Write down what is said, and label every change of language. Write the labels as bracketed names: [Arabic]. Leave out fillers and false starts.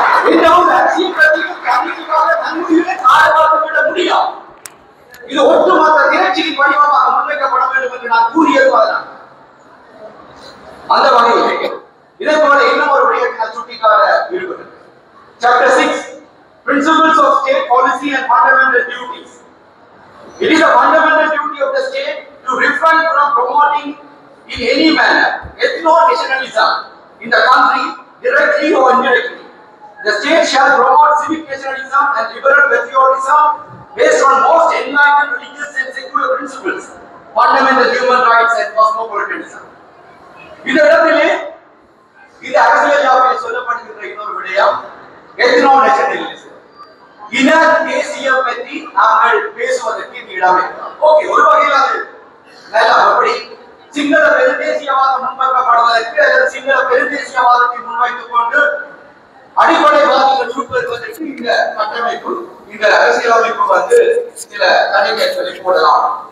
[Tamil] எந்த ஒரு அரசியல் கட்சியும் தனியாக தன்னுரிமை காரணமாக விட முடியாது. இது ஒட்டுமொத்த திரட்சியின் வடிவமாக முன்வைக்கப்பட வேண்டும் என்று நான் கூறியதுதான். அந்த வகையில் இதே போல இன்னும் ஒரு விடயத்தை நான் சுட்டிக்காட்ட விரும்புகிறேன். [English] Chapter 6, Principles of State Policy and Fundamental Duties. It is a fundamental duty of the state to refrain from promoting in any manner ethno-nationalism in the country, directly or indirectly, The state shall promote civic nationalism and liberal patriotism based on most enlightened religious and secular principles, fundamental human rights and cosmopolitanism. [Tamil] இந்த இடத்திலே இந்த அரசியல் யாப்பில் சொல்லப்படுகின்ற இன்னொரு விடயம் ethno nationalism. இன தேசியம் பற்றி நாங்கள் பேசுவதற்கு இந்த இடம் இருக்கிறோம். ஓகே, ஒரு வகையில் அது நல்லா அப்படி சிங்கள பெருந்தேசியவாதம் முன்வைக்கப்படுவதற்கு அல்லது சிங்கள பெருந்தேசியவாதத்தை முன்வைத்துக் கொண்டு அடிப்படைவாதிகள் உருப்பெறுவதற்கு இந்த கட்டமைப்பு, இந்த அரசியலமைப்பு வந்து சில தடைகளை போடலாம்.